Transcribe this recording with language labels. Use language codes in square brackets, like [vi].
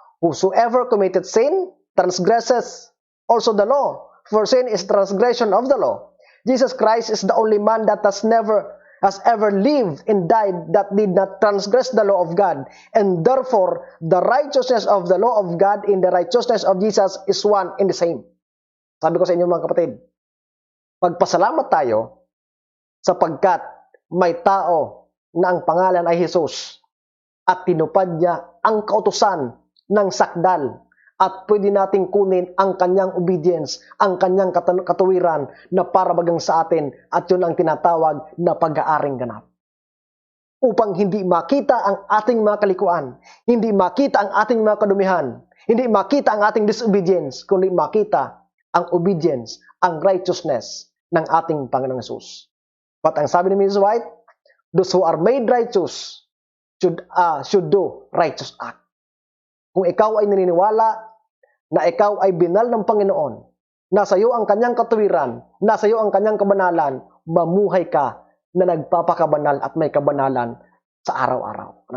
[en] Whosoever committed sin transgresses also the law, for sin is transgression of the law. Jesus Christ is the only man that has ever lived and died that did not transgress the law of God, and therefore the righteousness of the law of God in the righteousness of Jesus is one and the same. [tl] Sabi ko sa inyo mga kapatid, pagpasalamat tayo sapagkat may tao na ang pangalan ay Jesus at tinupad niya ang kautusan ng sakdal at pwede nating kunin ang kanyang obedience, ang kanyang katuwiran na para bagang sa atin at yun ang tinatawag na pag-aaring ganap. Upang hindi makita ang ating mga kalikuan, hindi makita ang ating mga kadumihan, hindi makita ang ating disobedience, kundi makita ang obedience, ang righteousness ng ating Panginoong Hesus. But ang sabi ni Mrs. [en] White, those who are made righteous should do righteous act. [tl] Kung ikaw ay naniniwala na ikaw ay binal ng Panginoon, nasa iyo ang kanyang katuwiran, nasa iyo ang kanyang kabanalan, mamuhay ka na nagpapakabanal at may kabanalan sa araw-araw.